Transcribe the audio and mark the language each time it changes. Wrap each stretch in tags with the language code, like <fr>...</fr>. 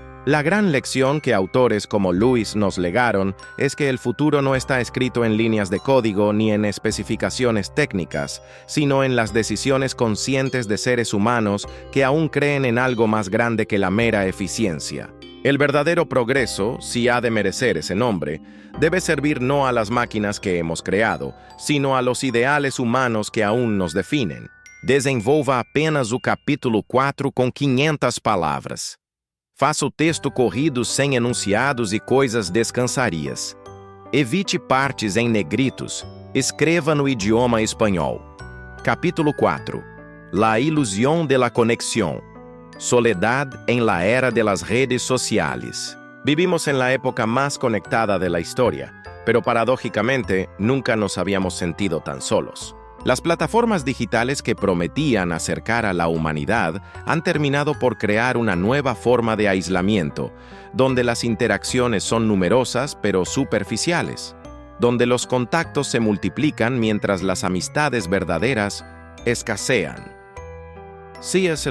<es>La gran lección que autores como Lewis nos legaron es que el futuro no está escrito en líneas de código ni en especificaciones técnicas, sino en las decisiones conscientes de seres humanos que aún creen en algo más grande que la mera eficiencia. El verdadero progreso, si ha de merecer ese nombre, debe servir no a las máquinas que hemos creado, sino a los ideales humanos que aún nos definen.</es> <pt>Desenvolva apenas o capítulo 4 com 500 palavras. Faça o texto corrido sem enunciados e coisas descansarias. Evite partes em negritos. Escreva no idioma espanhol.</pt> <es>Capítulo 4. La ilusión de la conexión. Soledad en la era de las redes sociales. Vivimos en la época más conectada de la historia, pero paradójicamente nunca nos habíamos sentido tan solos. Las plataformas digitales que prometían acercar a la humanidad han terminado por crear una nueva forma de aislamiento, donde las interacciones son numerosas pero superficiales, donde los contactos se multiplican mientras las amistades verdaderas escasean. C.S.</es>